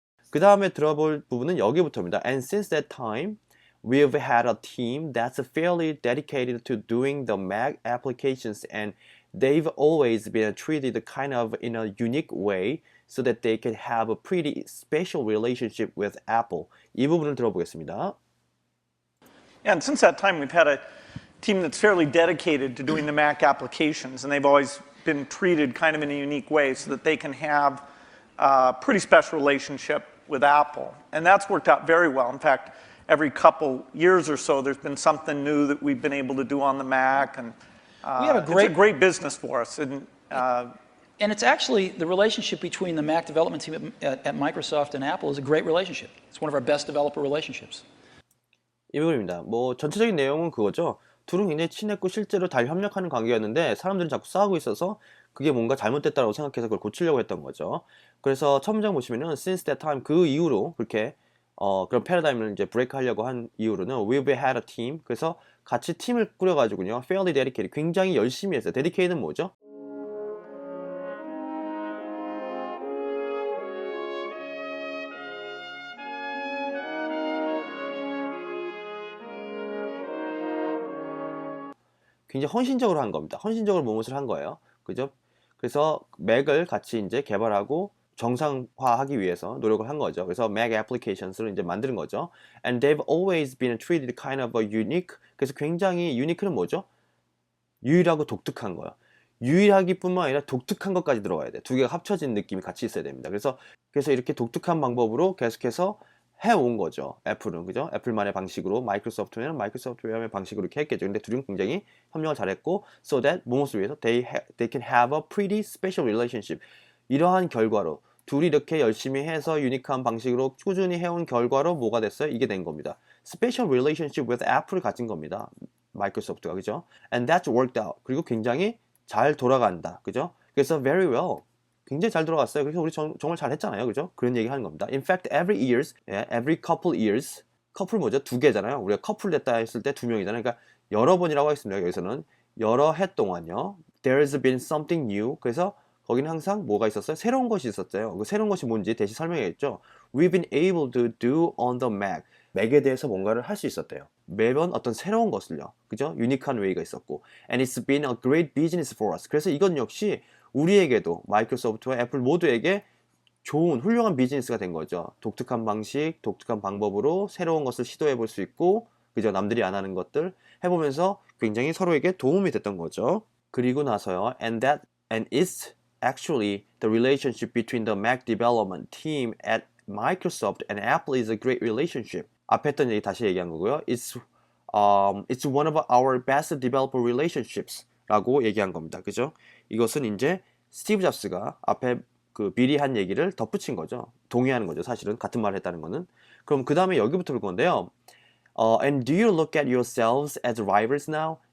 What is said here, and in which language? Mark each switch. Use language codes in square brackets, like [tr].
[ko] 그 다음에 들어볼 부분은 여기부터입니다. [en] And since that time, we've had a team that's fairly dedicated to doing the Mac applications and they've always been treated kind of in a unique way so that they can have a pretty special relationship with Apple. [ko] 이 부분을 들어보겠습니다. [en] And since that time, we've had a team that's fairly dedicated to doing the Mac applications, and they've always been treated kind of in a unique way so that they can have a pretty special relationship with Apple. And that's worked out very well. In fact, every couple years or so, there's been something new that we've been able to do on the Mac, and We have it's a great business for us. And it's actually the relationship between the Mac development team at Microsoft and Apple is a great relationship. It's one of our best developer relationships. [ko] 이 부분입니다. 뭐 전체적인 내용은 그거죠. 둘은 굉장히 친했고 실제로 잘 협력하는 관계였는데 사람들은 자꾸 싸우고 있어서 그게 뭔가 잘못됐다고 생각해서 그걸 고치려고 했던 거죠. 그래서 첫 문장 보시면은 [en] since that time [ko] 그 이후로 그렇게 그런 패러다임을 이제 브레이크 하려고 한 이후로는 [en] we've had a team [ko] 그래서 같이 팀을 꾸려가지고요 [en] fairly dedicated [ko] 굉장히 열심히 했어요. dedicated는 뭐죠? 굉장히 헌신적으로 한 겁니다. 헌신적으로 무엇을 한 거예요. 그죠? 그래서 맥을 같이 이제 개발하고 정상화하기 위해서 노력을 한 거죠. 그래서 Mac applications를 이제 만드는 거죠. [en] And they've always been treated kind of a unique. [ko] 그래서 굉장히 unique는 뭐죠? 유일하고 독특한 거예요. 유일하기뿐만 아니라 독특한 것까지 들어가야 돼. 두 개가 합쳐진 느낌이 같이 있어야 됩니다. 그래서 이렇게 독특한 방법으로 계속해서 해온 거죠. 애플은 그죠? 애플만의 방식으로 마이크로소프트웨어는 마이크로소프트웨어의 방식으로 이렇게 했겠죠. 근데 둘은 굉장히 협력을 잘했고 [en] so that [ko] 무엇을 위해서 [en] they can have a pretty special relationship. [ko] 이러한 결과로 둘이 이렇게 열심히 해서 유니크한 방식으로 꾸준히 해온 결과로 뭐가 됐어요? 이게 된 겁니다. [en] Special relationship with Apple을 [ko] 가진 겁니다. 마이크로소프트가 그죠? [en] And that's worked out. [ko] 그리고 굉장히 잘 돌아간다. 그죠? 그래서 [en] very well. [ko] 굉장히 잘 돌아갔어요. 그래서 우리 정말 잘했잖아요. 그죠? 그런 얘기 하는 겁니다. [en] In fact, every years, every couple years, [ko] 커플 뭐죠? 두 개잖아요. 우리가 커플 됐다 했을 때 두 명이잖아요. 그러니까 여러 번이라고 하겠습니다. 여기서는 여러 해 동안요. [en] There's been something new. [ko] 그래서 거기는 항상 뭐가 있었어요? 새로운 것이 있었어요. 그 새로운 것이 뭔지 대신 설명해야겠죠. [en] We've been able to do on the Mac. [ko] 맥에 대해서 뭔가를 할 수 있었대요. 매번 어떤 새로운 것을요. 그죠? 유니크한 웨이가 있었고. [en] And it's been a great business for us. [ko] 그래서 이건 역시 우리에게도 마이크로소프트와 애플 모두에게 좋은 훌륭한 비즈니스가 된 거죠. 독특한 방식, 독특한 방법으로 새로운 것을 시도해 볼 수 있고 그죠? 남들이 안 하는 것들 해보면서 굉장히 서로에게 도움이 됐던 거죠. 그리고 나서요. [en] And it's actually the relationship between the Mac development team at Microsoft and Apple is a great relationship. [ko] 앞에 했던 얘기 다시 얘기한 거고요. [en] It's one of our best developer relationships [ko] 라고 얘기한 겁니다. 그죠? 이것은 이제 스티브 잡스가 앞에 그 미리 한 얘기를 덧붙인 거죠. 동의하는 거죠. 사실은 같은 말을 했다는 거는. 그럼 그 다음에 여기부터 볼 건데요. [en] And do you look at yourselves as rivals now?